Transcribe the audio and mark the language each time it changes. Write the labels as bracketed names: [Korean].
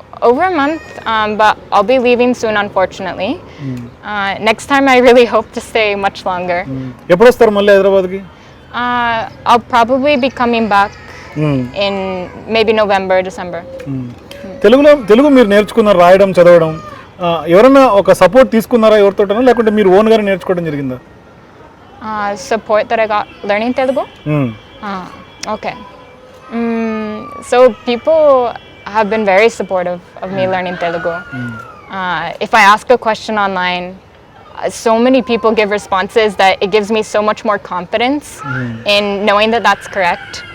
[English] Over a month, but I'll be leaving soon, unfortunately. Next time, I really hope to stay much longer. [Telugu] ఎప్పుడు వస్తారు మళ్ళీ హైదరాబాద్కి? [English] I'll probably be coming back in maybe November, December. [Telugu] Telugu మీరు నేర్చుకున్నారు, రాయడం చదవడం, ఎవరైనా ఒక సపోర్ట్ తీసుకున్నారా ఎవరితోటనా, లేకుంటే మీరు ఓన్గా నేర్చుకోవడం జరిగిందా? [English] Support that I got learning Telugu? Okay. So people have been very supportive of me learning Telugu. If I ask a question online, so many people give responses that it gives me so much more confidence in knowing that that's correct.